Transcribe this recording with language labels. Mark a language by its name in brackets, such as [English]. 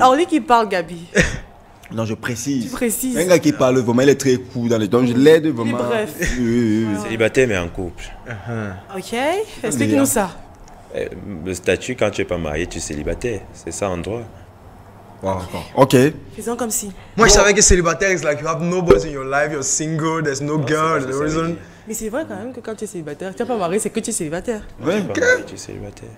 [French] Orly qui parle, Gabi. Non, je précise. Tu précises. Un gars qui parle vraiment, il est très cool dans les temps. Je l'aide vraiment. Bref. Oui. Célibataire mais en couple. Ok, explique-nous ça. Le statut, quand tu n'es pas marié, tu es célibataire. C'est ça en droit. Ok. Faisons comme si. Moi, je savais que célibataire, [English] it's like you have nobody in your life, you're single, there's no girl, there's no reason. [French] Mais c'est vrai quand même que quand tu es célibataire, tu n'es pas marié, c'est que tu es célibataire. Ouais. Tu n'es pas marié, tu es célibataire.